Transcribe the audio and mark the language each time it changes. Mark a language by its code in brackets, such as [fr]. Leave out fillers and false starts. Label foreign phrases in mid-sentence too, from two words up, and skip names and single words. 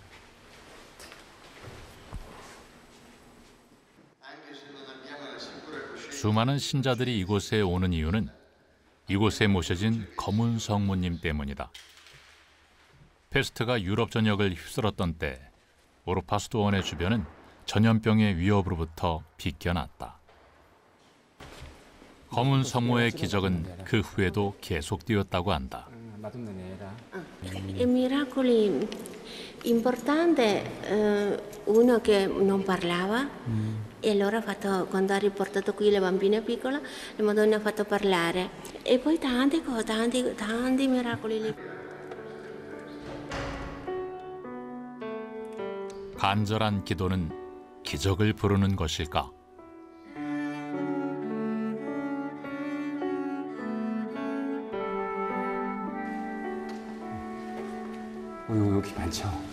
[ko] 수많은 신자들이 이곳에 오는 이유는 이곳에 모셔진 검은 성모님 때문이다. 페스트가 유럽 전역을 휩쓸었던 때 오르파 수도원의 주변은 전염병의 위협으로부터 비껴났다. 검은 성모의 기적은 그 후에도 계속되었다고 한다. [it] I miracoli importante, uno che non parlava e allora ha fatto, quando ha riportato qui le bambine piccole, la Madonna ha fatto parlare e poi tante cose, tanti miracoli lì. [ko] 간절한 기도는 기적을 부르는 것일까? 여기 많죠.